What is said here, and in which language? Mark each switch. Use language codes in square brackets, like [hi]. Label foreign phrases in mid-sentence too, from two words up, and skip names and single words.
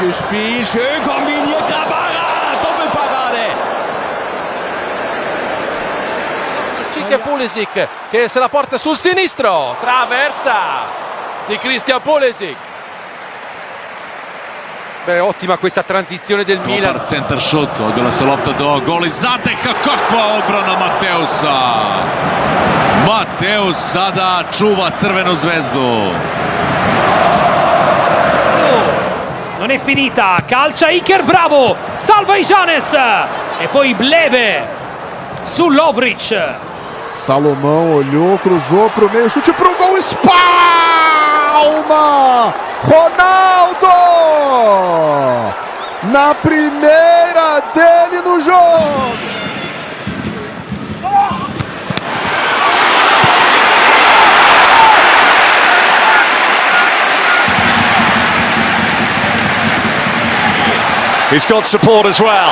[de] Spiel, schön kombiniert, Grabara, Doppelparade. [it] Pulisic che se la porta sul sinistro, traversa di Christian Pulisic. Beh, ottima questa tranzizione del Milan. [en] Center shot, [hr] odjela se lopta do gola iz zateha, kakva obrana Mateusa. Mateus sada čuva Crvenu zvezdu. [it] Non è finita, calcia Iker, bravo, salva Ijanes e poi Bleve su Lovric. [pt] Salomão olhou, cruzou pro meio, chute pro gol, espalma! Ronaldo! Na primeira dele no jogo! [en] He's got support as well.